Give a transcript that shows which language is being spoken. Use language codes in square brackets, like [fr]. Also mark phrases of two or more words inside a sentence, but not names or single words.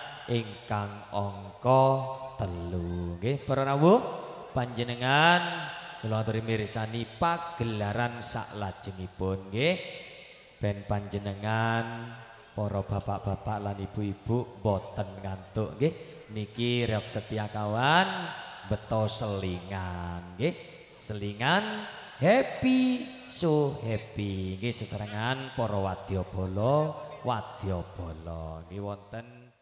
[jv] ingkang angka 3 nggih para rawuh panjenengan kula aturi mirsani pagelaran saklajengipun nggih ben panjenengan para bapak-bapak lan ibu-ibu boten ngantuk nggih niki reok setia kawan beto selingan nggih selingan [en] happy so happy [jv] nggih sesarengan para wadyabala nggih wonten